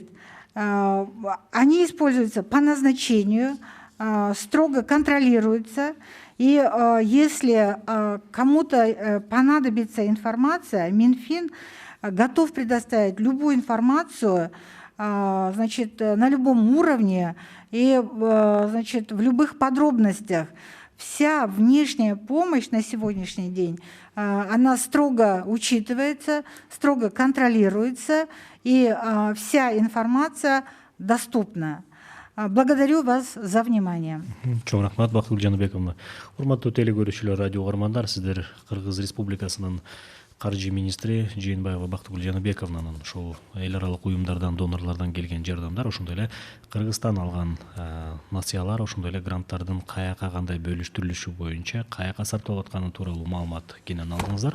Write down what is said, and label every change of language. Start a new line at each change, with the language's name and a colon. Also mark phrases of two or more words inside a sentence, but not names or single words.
Russian: Они используются по назначению, строго контролируются, и если кому-то понадобится информация, Минфин готов предоставить любую информацию, значит, на любом уровне и, значит, в любых подробностях. Вся внешняя помощь на сегодняшний день, она строго учитывается, строго контролируется, и вся информация доступна. Благодарю вас за внимание.
Kyrgyz: Чоң рахмат, Бактыгүл Жаныбековна. Урматтуу телекөрүүчүлөр, радио угармандар, сиздер Кыргыз Республикасынын каржы министри Жээнбаева Бактыгүл Жаныбековнанын ошол эл аралык уюмдардан, донорлордон келген жардамдар, ошондой эле Кыргызстан алган насыялар, ошондой эле гранттардын каяка кандай бөлүштүрүлүшү боюнча каяка сарпталып атканы тууралуу маалымат кенен алдыңыздар.